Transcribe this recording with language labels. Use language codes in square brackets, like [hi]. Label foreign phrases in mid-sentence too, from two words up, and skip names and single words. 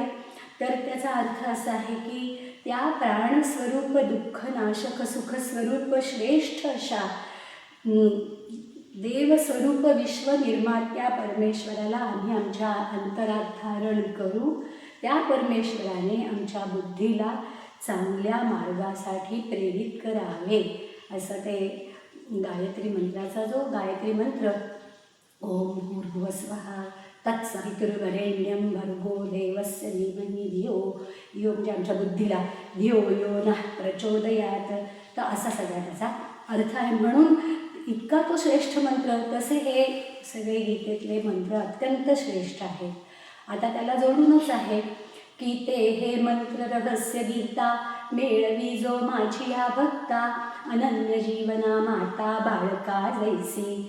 [mr] तर त्याचा अर्थ असा आहे की त्या प्राणस्वरूप दुःखनाशक सुखस्वरूप श्रेष्ठ अशा देवस्वरूप विश्वनिर्मात्या परमेश्वराला आम्ही आमच्या अंतरात धारण करू. त्या परमेश्वराने आमच्या बुद्धीला चांगल्या मार्गासाठी प्रेरित करावे, असं ते गायत्री मंत्राचा जो गायत्री मंत्र [sa] ओम भूर्भुवस्वः तत्सवितुर्वरेण्यं भर्गो देवस्य धीमहि धियो यो, [mr] म्हणजे आमच्या बुद्धीला [sa] धियो यो नः प्रचोदयात. [mr] तर असा सगळा त्याचा अर्थ आहे. म्हणून इतका तो श्रेष्ठ मंत्र, तसे हे सगळे गीतेतले मंत्र अत्यंत श्रेष्ठ आहेत. आता त्याला जोडूनच आहे की ते हे मंत्र रहस्य गीता मेळवी जो माझी या भक्ता अनन्य जीवना माता बाळका जैसी.